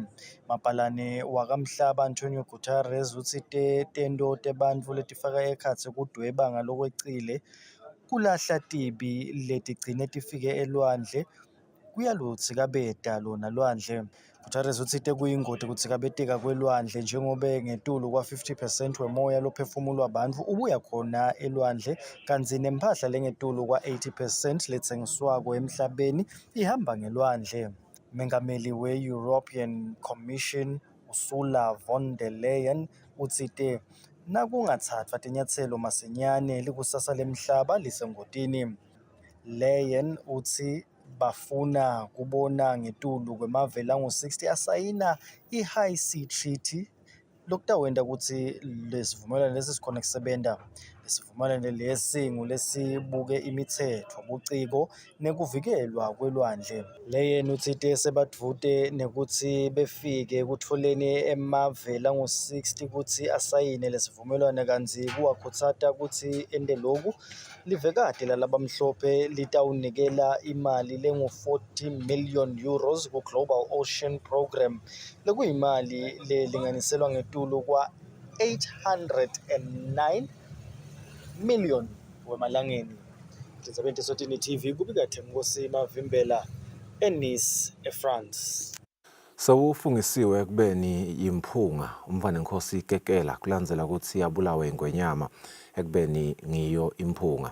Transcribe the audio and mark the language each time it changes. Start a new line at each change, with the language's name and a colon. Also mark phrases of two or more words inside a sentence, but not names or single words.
Swati: Mapalane wakamhlaba Antonio Guterres utsite tento tebantfu letifaka ekhatsi kudweba ngalokwecile kulahla tibi letigcine tifike elwandle kuyalutsikabeta lona lwandle. Guterres utsite kuyingoti kutsikabeteka kwelwandle njengobe ngetulu kwa-50% wemoya lophefumulwa bantfu ubuya khona elwandle kantsi nemphahla lengetulu kwa-80% letsengiswako emhlabeni ihamba ngelwandle. Mengameli we-European Commission Ursula von der Leyen utsite nakungatsatfwa tinyatselo masinyane likusasa lemhlaba lisengotini. Leyen utsi bafuna kubona ngetulu kwemave langu-60 asayina i-High Sea Treaty lokutawenta kutsi lesivumelwano lesi sikhona kusebenta. Lesivumelwano lesi ngulesibuke imitsetfo, buciko nekuvikelwa kwelwandle. Leyen utsite sebadvute nekutsi befike kutfoleni emave langu-60 kutsi asayine lesivumelwano kantsi kuwakhutsata kutsi ente loku. Livekati lalabamhlophe litawunikela imali lengu-40 million euros ku-Global Ocean Programme lekuyimali lelinganiselwa ngetulu kwa-809 million wemalangeni. Tindzabeni teSwatini TV kubika Themkosi Mavimbela eNice eFrance. Sewufungisiwe ekubeni yimphunga umvanenkosi Kekela kulandzela ukuthi yabulawe ingwenyama ekubeni ngiyo imphunga.